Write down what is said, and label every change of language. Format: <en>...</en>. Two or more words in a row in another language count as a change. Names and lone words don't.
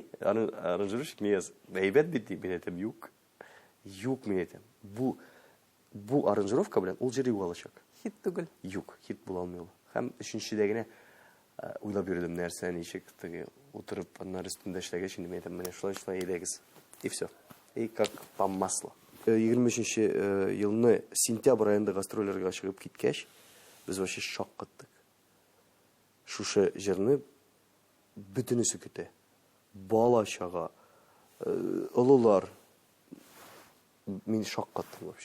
<tt>Аранжировщик миңа әйбәт бит дип әйтәм, юк. Юк, мин әйтәм. Бу аранжировка белән ул җыр алачак. Хит түгел. Юк, хит була алмый ул. Һәм 3нчедә генә уйлап йөрдем нәрсә, ничек теге утырып аннары өстендә эшләгәч, инде мин әйтәм, менә шулай әйдәгез.</tt> <ru>И всё. И как по маслу.</ru> <tt>23нче елны сентябрь айында гастрольләргә чыгып киткәч, без</tt> <ru>вообще шок</ru> <tt>кыттык. Шушы җырны бөтенесе көтә. Бала чага, олылар. Мин шок каттым вообще.</tt>